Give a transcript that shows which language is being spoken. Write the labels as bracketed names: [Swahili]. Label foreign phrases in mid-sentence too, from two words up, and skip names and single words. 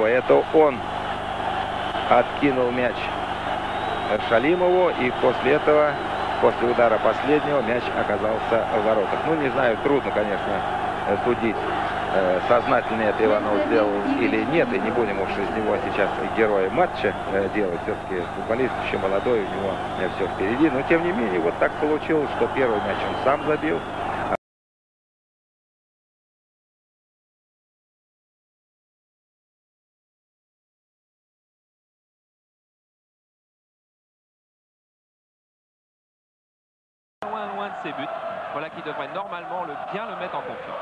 [Russian] Это он откинул мяч Шалимову, и после этого, после удара последнего, мяч оказался в воротах. Ну, не знаю, трудно, конечно, судить, сознательно это Иванов сделал или нет, и не будем уж из него сейчас героя матча делать. Все-таки футболист еще молодой, у него все впереди, но тем не менее, вот так получилось, что первый мяч он сам забил. [French] Loin de ses buts, voilà qui devrait normalement bien le mettre en confiance.